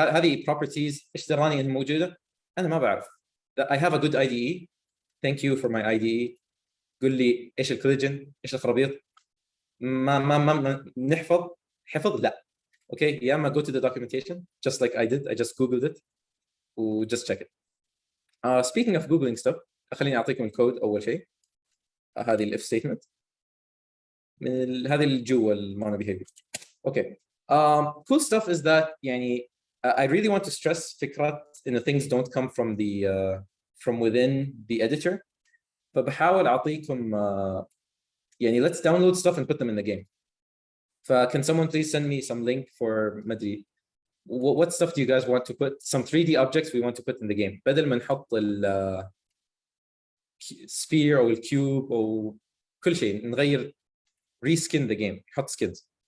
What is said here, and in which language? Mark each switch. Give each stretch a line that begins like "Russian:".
Arabic: هذه properties إيش دراني إنها موجودة؟ أنا ما بعرف.
English: I have a good IDE. Thank you for my IDE.
Arabic: قل لي إيش الكوليجن؟ إيش الخرابيط؟ ما نحفظ حفظ لا.
English: Okay,
Arabic: يا اما
English: go to the documentation just like I did. I just googled it و just check it. Speaking of googling stuff,
Arabic: خليني اعطيكم الكود اول شيء. هذه الاف ستيتمنت من هذه اللي جوا المونو behavior.
English: Okay. Cool stuff is that يعني I really want to stress
Arabic: فكرة إن
English: things don't come from the from within the editor.
Arabic: فبحاول أعطيكم يعني
English: let's download stuff and put them in the game. Can someone please send me some link for
Arabic: مدري
English: what stuff do you guys want to put, some 3D objects we want to put in the game
Arabic: بدل ما نحط ال sphere أو الكيوب أو كل شيء نغير
English: reskin the game
Arabic: نحط
English: skins.